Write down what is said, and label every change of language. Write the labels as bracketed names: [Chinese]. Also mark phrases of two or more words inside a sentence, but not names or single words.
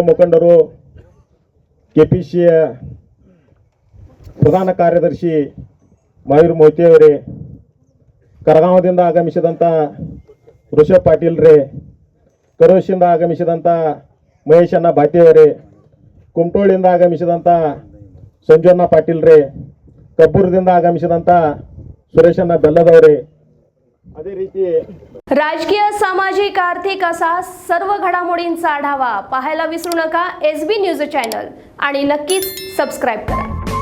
[Kannada] ಮುಖಂಡರು, KPCಯ ಪ್ರಧಾನ ಕಾರ್ಯದರ್ಶಿ ಮಯೂರ್ ಮೊಯ್ತಿ ಅವರೇ, ಕರಗಾಂವದಿಂದ ಆಗಮಿಸಿದಂಥ ಋಷಭ್ ಪಾಟೀಲ್ ರೇ, ಕರೋಶಿಂದ ಆಗಮಿಸಿದಂಥ ಮಹೇಶಣ್ಣ ಬಾತಿಯವರೇ, ಕುಮಟೋಳಿಂದ ಆಗಮಿಸಿದಂಥ ಸಂಜೋಣ್ಣ ಪಾಟೀಲ್ ರೇ, ಕಬ್ಬೂರದಿಂದ ಆಗಮಿಸಿದಂಥ ಸುರೇಶಣ್ಣ ಬೆಲ್ಲದವರೇ, ಅದೇ ರೀತಿ [Marathi] राजकीय, सामाजिक, आर्थिक असा सर्व घडामोडींचा आढावा पाहायला विसरू नका SB न्यूज चॅनल आणि नक्कीच सबस्क्राईब करा.